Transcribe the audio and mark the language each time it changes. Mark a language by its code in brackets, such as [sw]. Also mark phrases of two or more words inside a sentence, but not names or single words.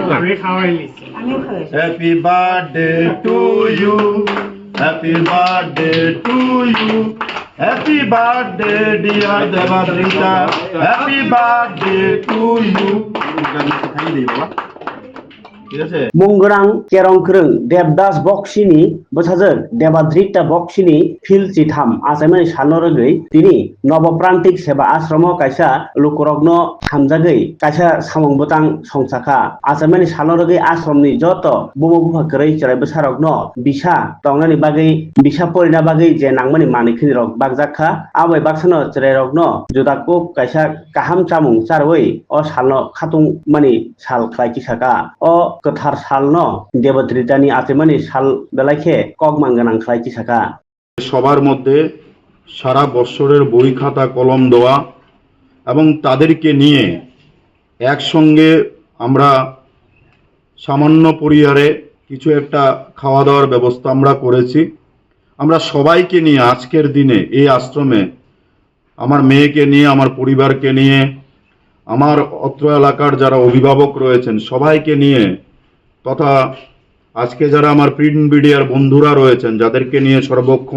[en] Happy birthday to you. Happy birthday to you. Happy birthday dear Devadrita. Happy birthday to you. [trp] Mungrang kerongkreng Devdas boxini bosajak Devadrita boxini phil chitham asamani sanorogei tini noboprantik seba ashromo kaisa lukorogno hamjagei kaisa samongbotang songsaka asamani sanorogei ashromni joto bumobuha krei cherai bosarogno bisa tongnani bagei bisa porina bagei je nangmani manikhini rok bagjaka abai baksano cherai-rokno jodako kaisa kaham chamung charwei o salno khatung mani sal khlaiki saka o kothar salno Devadritani atemani sal belaike kogmanganang khlaiki saka [bn] সবার মধ্যে সারা বছরের বই খাতা কলম দেওয়া এবং তাদেরকে নিয়ে একসঙ্গে আমরা সামান্য পরিবারে কিছু একটা খাওয়া দাওয়ার ব্যবস্থা আমরা করেছি। আমরা সবাইকে নিয়ে আজকের দিনে এই আশ্রমে আমার মেয়েকে নিয়ে আমার পরিবারকে নিয়ে আমার অত্র এলাকার যারা অভিভাবক রয়েছেন সবাইকে নিয়ে তথা আজকে যারা আমার [en] print media's [bn] বন্ধুরা রয়েছেন যাদেরকে নিয়ে সর্বক্ষণ